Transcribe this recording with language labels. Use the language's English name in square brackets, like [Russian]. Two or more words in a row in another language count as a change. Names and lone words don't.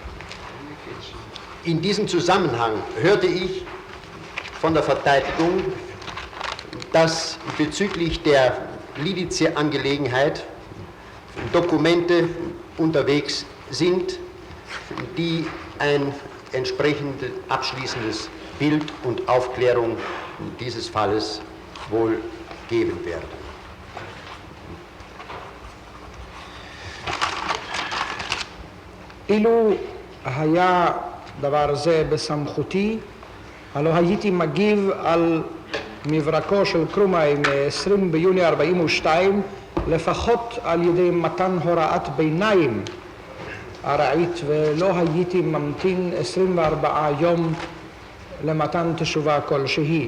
[German] In diesem Zusammenhang hörte ich von der Verteidigung, dass bezüglich der Lidice-Angelegenheit Dokumente unterwegs sind, die ein entsprechendes abschließendes Bild und Aufklärung dieses Falles wohl geben werden. [Hebrew] אילו היה דבר זה בסמכותי, הלא הייתי מגיב על מברקו של קרומאי מ-20 ביוני 42, לפחות על ידי מתן הוראת ביניים ארעית, ולא הייתי ממתין 24 יום למתן תשובה כלשהי.